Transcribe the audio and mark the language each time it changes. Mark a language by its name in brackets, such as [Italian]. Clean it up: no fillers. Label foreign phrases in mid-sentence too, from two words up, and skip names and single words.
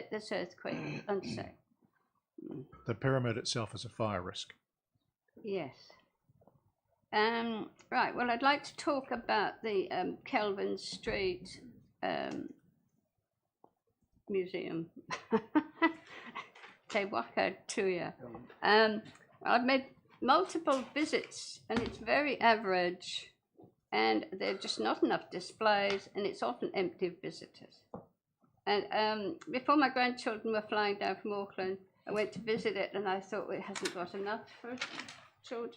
[English] bit that's earthquake unsafe. The pyramid itself is a fire risk. Yes. Right, well, I'd like to talk about the Kelvin Street Museum. Te waka tuia. I've made multiple visits, and it's very average, and there are just not enough displays, and it's often empty of visitors. And before my grandchildren were flying down from Auckland, I went to visit it, and I thought, well, it hasn't got enough for children.